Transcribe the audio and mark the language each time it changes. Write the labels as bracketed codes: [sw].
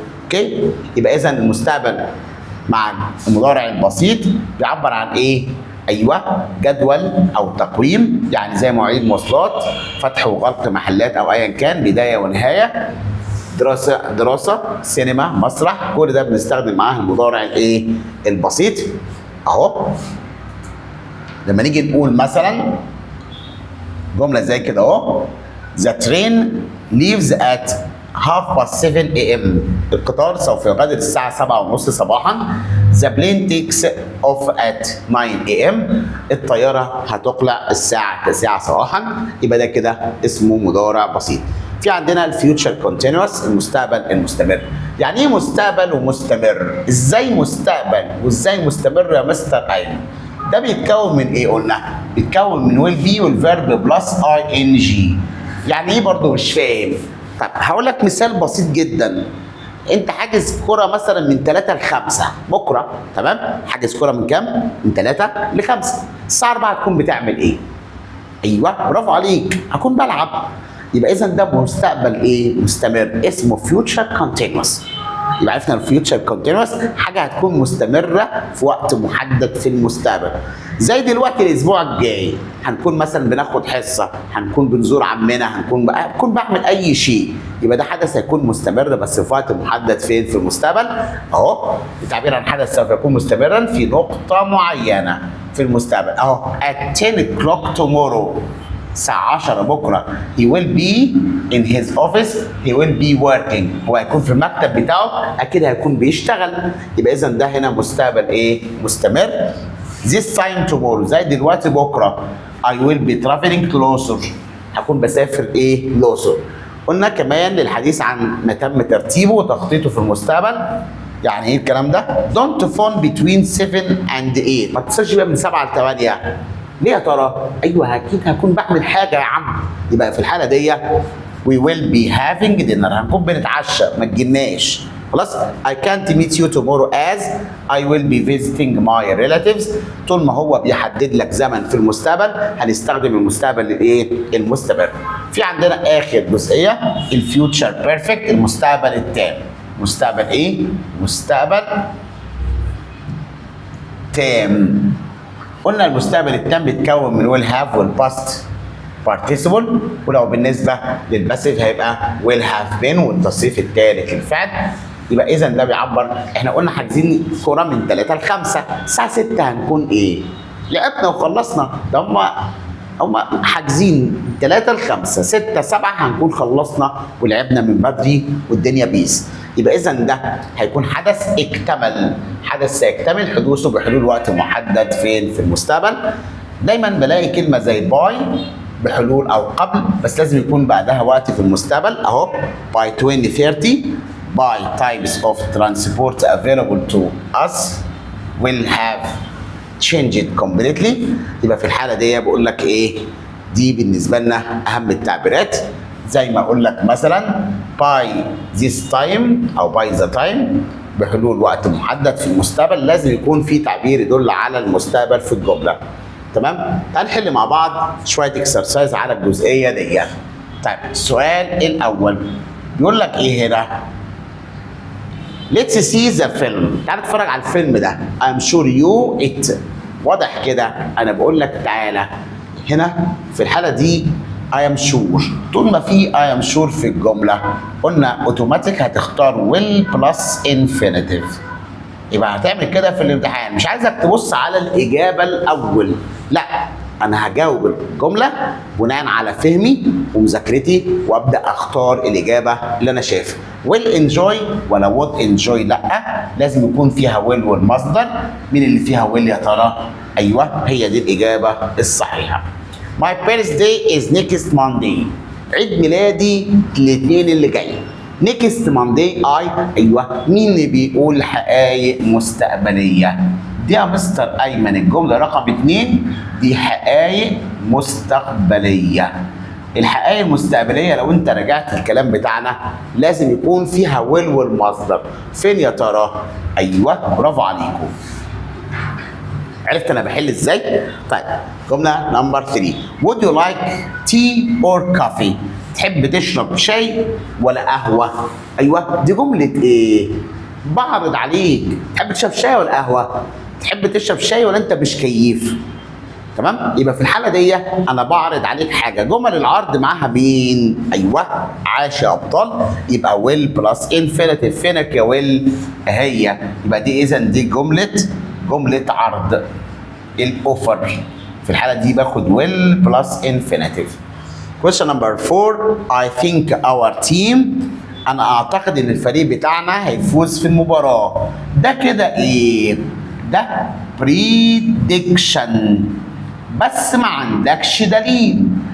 [ar] اوكي؟ يبقى اذا المستقبل مع المضارع البسيط بيعبر عن ايه؟ ايوه جدول او تقويم، يعني زي مواعيد مواصلات، فتح وغلق محلات او ايا كان، بدايه ونهايه، دراسه، سينما، مسرح، كل ده بنستخدم معاه المضارع الايه؟ البسيط. اهو لما نيجي نقول مثلا جمله زي كده اهو [en] the train leaves at 7:30 AM، [ar] القطار سوف يغادر الساعة 7:30 صباحا. [en] The plane takes off at 9 AM، [ar] الطيارة هتقلع الساعة 9 صباحا. يبقى ده كده اسمه مضارع بسيط. في عندنا الفيوتشر كونتينوس، المستقبل المستمر. يعني ايه مستقبل ومستمر؟ ازاي مستقبل وازاي مستمر يا مستر ايمن؟ ده بيتكون من ايه قلنا؟ بيتكون من ويل بي والفيرب بلس اي ان جي. يعني ايه برضه مش فاهم؟ طب هقول لك مثال بسيط جدا. انت حاجز كرة مثلا من 3 ل 5 بكره، تمام؟ حاجز كرة من كام؟ من 3 ل 5. الساعة 4 هتكون بتعمل ايه؟ ايوه برافو عليك، هكون بلعب. يبقى اذا ده مستقبل ايه؟ مستمر، اسمه فيوتشر كونتينوس. يبقى عرفنا الفيوتشر كونتينوس حاجه هتكون مستمره في وقت محدد في المستقبل. زي دلوقتي الاسبوع الجاي هنكون مثلا بناخد حصه، هنكون بنزور عمنا، هنكون بعمل اي شيء، يبقى ده حدث هيكون مستمر بس في وقت محدد فين؟ في المستقبل. اهو التعبير عن حدث سوف يكون مستمرا في نقطه معينه في المستقبل. [en] اهو at 10 o'clock tomorrow، [ar] الساعة 10 بكرة [en] he will be in his office he will be working، [ar] هو هيكون في المكتب بتاعه أكيد هيكون بيشتغل. يبقى إذا ده هنا مستقبل إيه؟ مستمر. [en] this time tomorrow [ar] زي دلوقتي بكرة [en] I will be traveling to الأقصر، [ar] هكون بسافر إيه؟ الأقصر. قلنا كمان للحديث عن ما تم ترتيبه وتخطيطه في المستقبل. يعني ايه الكلام ده؟ [en] don't phone between 7 and 8، [ar] ما تتصلش بقى من 7 ل 8. ليه يا ترى؟ ايوه اكيد هكون بعمل حاجه يا عم. يبقى في الحاله دي [en] we will be having dinner، [ar] هنكون بنتعشى، ما تجيناش. [en] خلاص؟ I can't meet you tomorrow as I will be visiting my relatives. [ar] طول ما هو بيحدد لك زمن في المستقبل هنستخدم المستقبل الايه؟ المستمر. في عندنا اخر جزئيه الفيوتشر بيرفكت، المستقبل التام. مستقبل ايه؟ مستقبل تام. قلنا المستقبل التام بيتكون من will have والباست participle، ولو بالنسبه للباسيف هيبقى will have been والتصريف الثالث الفعل. يبقى اذا ده بيعبر، احنا قلنا حاجزين كوره من 3 ل 5، الساعه 6 هنكون ايه؟ لعبنا وخلصنا. ده هم حاجزين 3 ل 5، 6 7 هنكون خلصنا ولعبنا من بدري والدنيا بيس. يبقى اذا ده هيكون حدث اكتمل، حدث سيكتمل حدوثه بحلول وقت محدد فين؟ في المستقبل. دايما بلاقي كلمه زي باي بحلول او قبل، بس لازم يكون بعدها وقت في المستقبل. [en] اهو by 2030 by types of transport available to us will have changed completely. [ar] يبقى في الحاله دي بقول لك ايه؟ دي بالنسبه لنا اهم التعبيرات. زي ما اقول لك مثلا by this time او by the time بحلول وقت محدد في المستقبل، لازم يكون في تعبير يدل على المستقبل في الجمله. تمام؟ تعال نحل مع بعض شويه اكسرسايز على الجزئيه دي. طيب السؤال الاول بيقول لك ايه هنا؟ [en] Let's see the film. [ar] تعال نتفرج على الفيلم ده. [en] I'm sure you it. [ar] واضح كده انا بقول لك تعالى هنا في الحاله دي I am sure. طول ما في I am sure في الجمله قلنا اوتوماتيك هتختار will plus infinitive. يبقى هتعمل كده في الامتحان، مش عايزك تبص على الاجابه الاول، لا انا هجاوب الجمله بناء على فهمي ومذاكرتي وابدا اختار الاجابه اللي انا شايفها. will enjoy ولا would enjoy؟ لا، لازم يكون فيها will والمصدر. مين اللي فيها will يا ترى؟ ايوه هي دي الاجابه الصحيحه. [en] My birthday is next Monday. [ar] عيد ميلادي الاثنين اللي جاي. next Monday ايوه مين اللي بيقول حقائق مستقبليه؟ دي يا مستر ايمن الجمله رقم 2 دي حقائق مستقبليه. الحقائق المستقبليه لو انت رجعت الكلام بتاعنا لازم يكون فيها will والمصدر. فين يا ترى؟ ايوه برافو عليكم. عرفت انا بحل ازاي؟ طيب جمله نمبر 3 [en] would you like tea or coffee؟ [ar] تحب تشرب شاي ولا قهوه؟ ايوه دي جمله ايه؟ بعرض عليك، تحب تشرب شاي ولا قهوه؟ تحب تشرب شاي ولا انت مش كيف؟ تمام؟ يبقى في الحاله دي انا بعرض عليك حاجه. جمل العرض معاها مين؟ ايوه عاش يا ابطال. يبقى will بلس infinitive. فينك يا will؟ هي. يبقى دي اذا دي جمله عرض الاوفر. في الحاله دي باخد will بلس infinitive. [en] question number 4 I think our team. [ar] انا اعتقد ان الفريق بتاعنا هيفوز في المباراه. ده كده ايه؟ ده prediction، بس ما عندكش دليل.